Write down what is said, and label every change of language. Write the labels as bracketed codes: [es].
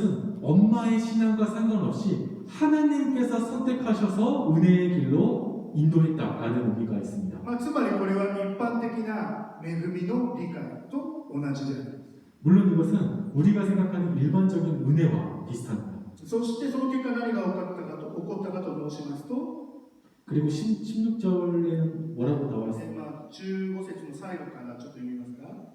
[ko] 이것은 엄마의 신앙과 상관없이 하나님께서 선택하셔서 은혜의 길로 인도했다라는 의미가 있습니다. [ja] つまりこれは一般的な恵みの理解と同じであります。 [ko] 물론 이것은 우리가 생각하는 일반적인 은혜와 비슷합니다. [ja] そしてその結果何が起こったかと申しますと、 [ko] 그리고 16절에는 뭐라고 나와 있습니까? [ja] 15節の最後からちょっと読みますが、